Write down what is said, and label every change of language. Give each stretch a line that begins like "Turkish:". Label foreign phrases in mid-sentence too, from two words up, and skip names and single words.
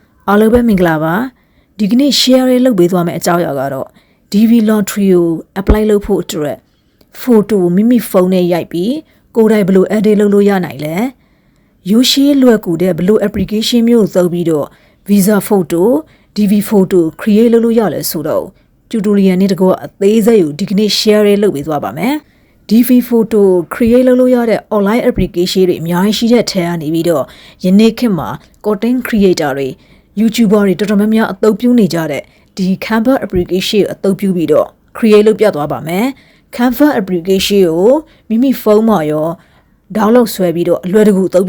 Burmese: အားလုံးပဲမင်္ဂလာပါဒီကနေ့ share လုပ်ပေးသွားမယ့်အကြောင်းအရာကတော့
English: DV lottery
Burmese: ကို apply လုပ်ဖို့အတွက် photo မိမိဖုန်းနဲ့ရိုက်ပြီးကိုယ်တိုင်ဘယ်လို edit လုပ်လို့ရနိုင်လဲရိုးရှင်းလွယ်ကူတဲ့ဘယ်လို application မျိုးသုံးပြီးတော့
English: visa photo DV photo create
Burmese: လုပ်လို့ရလဲ ဆိုတော့ tutorial နဲ့တကွအသေးစိတ်ကိုဒီကနေ့ share လုပ်ပေးသွားပါမယ်
English: DV photo create
Burmese: လုပ်လို့ရတဲ့
English: online application
Burmese: တွေအများကြီးရှိတဲ့ထဲကနေပြီးတော့ယနေ့ခေတ်မှာ
English: content creator
Burmese: တွေ YouTuber တွေတော်တော် များများအသုံးပြုနေကြတဲ့ဒီ Canva application ကိုအသုံးပြုပြီးတော့ create လုပ်ပြသွားပါမယ် Canva application ကိုမိမိဖုန်းမှာရော download ဆွဲပြီးတော့အလွယ်တကူအသုံးပြု